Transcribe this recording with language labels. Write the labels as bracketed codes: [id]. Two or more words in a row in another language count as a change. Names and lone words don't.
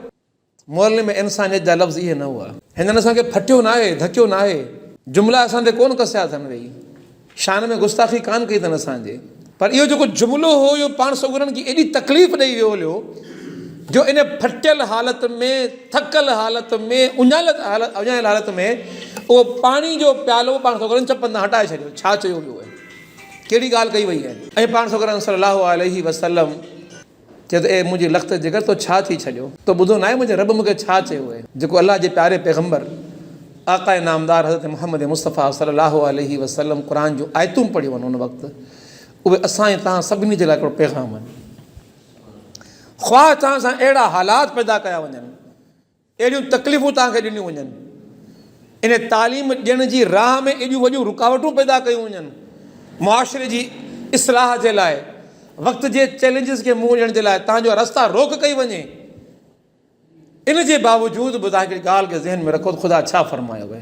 [sd] मुअल्लिम में इंसानियत जा लफ़्ज़ इहे न हुआ। हिननि असांखे फटियो न आहे, धकियो न आहे, जुमिला असां ते कोन कसिया अथनि, वेही शान में गुस्ताखी कान कई अथनि असांजे, पर इहो जेको जुमिलो हो इहो पाण सगुरनि खे एॾी तकलीफ़ ॾेई वियो हुयो जो इन फटियल हालत में, थकल हालत में, उञायल हालत में उहो पाणी जो प्यालो पाण सगुरनि चपनि तां हटाए छॾियो। छा चयो वियो आहे, कहिड़ी ॻाल्हि कई वई आहे? ऐं पाण सगुरनि [ar] صلى الله عليه وسلم [sd] चए त ए मुंहिंजी लख़्त जिगर तो छा थी छॾियो, तो ॿुधो न आहे मुंहिंजे रब मूंखे छा चयो आहे? जेको अलाह जे प्यारे पैगंबर आक़ाए नामदार हज़रत मुहम्मद मुस्तफ़ा [ar] صلى الله عليه وسلم [sd] क़ुरान जो आयतूं पढ़ियूं आहिनि उन वक़्तु, उहे असां ऐं तव्हां सभिनी जे लाइ हिकिड़ो पैगाम आहिनि। ख़्वाह तव्हां सां अहिड़ा हालात पैदा कया वञनि, अहिड़ियूं तकलीफ़ूं तव्हांखे ॾिनियूं वञनि, इन तालीम ॾियण जी राह में एॾियूं वॾियूं रुकावटूं पैदा कयूं वञनि, मुआशिरे जी इस्लाह जे लाइ, वक़्त जे चैलेंजिस खे मुंहुं ॾियण जे लाइ तव्हांजो रस्ता रोक कई वञे, इन जे बावजूदि बि तव्हां हिकिड़ी ॻाल्हि खे ज़हन में रखो त ख़ुदा छा फरमायो आहे।